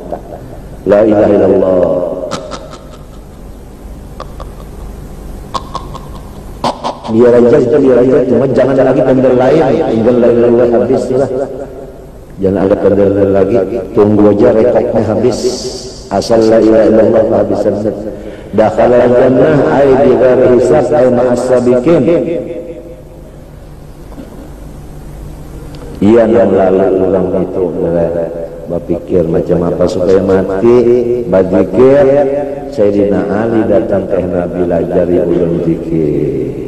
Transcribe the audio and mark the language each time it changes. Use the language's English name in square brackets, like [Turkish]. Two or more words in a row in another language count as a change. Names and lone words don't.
[Arabic] La ilaha illallah, [Indonesian] biar aja cuma jangan lagi pendel lain, tinggal [Arabic] la ilaha illallah [Indonesian] habis lah. Jangan ada pendel lagi, tunggu aja rekodnya habis. Asal [Arabic] la ilaha illallah [Indonesian] habisan. [Arabic] Dakhalal jannah ay bi ghairi hisab ay ma'as sabiqin. [Indonesian] Iya yang lalu ulang itu berpikir macam apa supaya mati, berzikir. Sayyidina Ali datang ke Nabi lajari ulun zikir.